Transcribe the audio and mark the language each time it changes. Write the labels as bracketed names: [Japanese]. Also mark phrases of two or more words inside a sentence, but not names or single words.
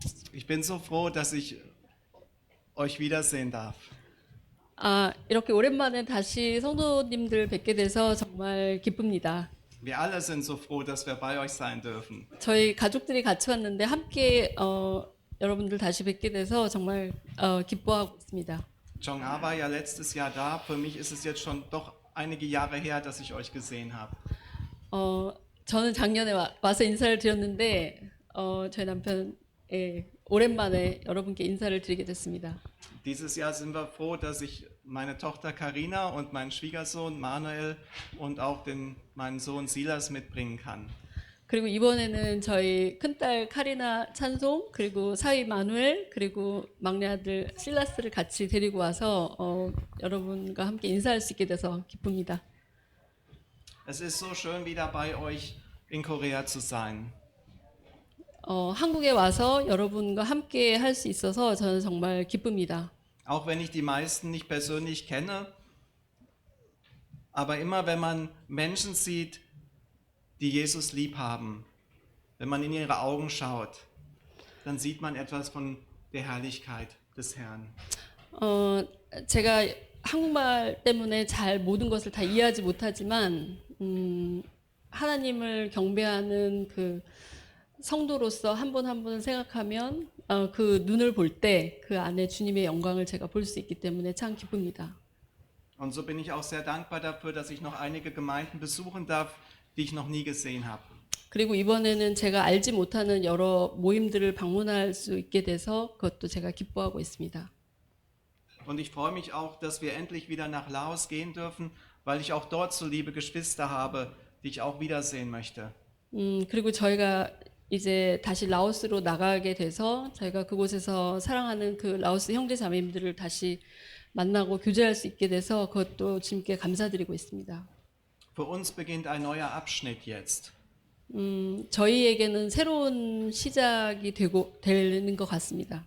[German] Ich bin so froh, dass ich euch wiedersehen darf. [Korean] 이렇게 오랜만에 다시 성도님들 뵙게 돼서 정말 기쁩니다. [German] Wir alle sind so froh, dass wir bei euch sein dürfen. [Korean] 저희 가족들이 같이 왔는데 함께 여러분들 다시 뵙게 돼서 정말 기뻐하고 있습니다. [German] Jong-A war ja letztes Jahr da. Für mich ist es jetzt schon doch einige Jahre her, dass ich euch gesehen habe. [Korean] 저는 작년에 와서 인사를 드렸는데 저희 남편 오랜만에 여러분께 인사를 드리게 됐습니다. [German] Dieses Jahr sind wir froh, dass ich meine Tochter Karina und meinen Schwiegersohn Manuel und auch meinen Sohn Silas mitbringen kann. [Korean] 그리고 이번에는 저희 큰딸 카리나 찬송 그리고 사위 마누엘 그리고 막내 아들 실라스를 같이 데리고 와서 여러분과 함께 인사할 수 있게 돼서 기쁩니다. [German] Es ist so schön, wieder bei euch in Korea zu sein. [Korean] 한국에 와서 여러분과 함께 할 수 있어서 저는 정말 기쁩니다. [German] Auch wenn ich die meisten nicht persönlich kenne, aber immer wenn man Menschen sieht, die Jesus lieb haben, wenn man in ihre Augen schaut, dann sieht man etwas von der Herrlichkeit des Herrn. [Korean] 제가 한국말 때문에 잘 모든 것을 다 이해하지 못하지만 하나님을 경배하는 그 성도로서 한 분 한 분을 생각하면 그 눈을 볼 때 그 안에 주님의 영광을 제가 볼 수 있기 때문에 참 기쁩니다. [German] Und so bin ich auch sehr dankbar dafür, dass ich noch einige Gemeinden besuchen darf, die ich noch nie gesehen habe. [Korean] 그리고 이번에는 제가 알지 못하는 여러 모임들을 방문할 수 있게 돼서 그것도 제가 기뻐하고 있습니다. [German] Und ich freue mich auch, dass wir endlich wieder nach Laos gehen dürfen, weil ich auch dort so liebe Geschwister habe, die ich auch wiedersehen möchte. [Korean] 그리고 저희가 이제 다시 라오스로 나가게 돼서 저희가 그곳에서 사랑하는 그 라오스 형제 자매님들을 다시 만나고 교제할 수 있게 돼서 그것도 주님께 감사드리고 있습니다. [German] Für uns beginnt ein neuer Abschnitt jetzt. [Korean] 저희에게는 새로운 시작이 되는 것 같습니다.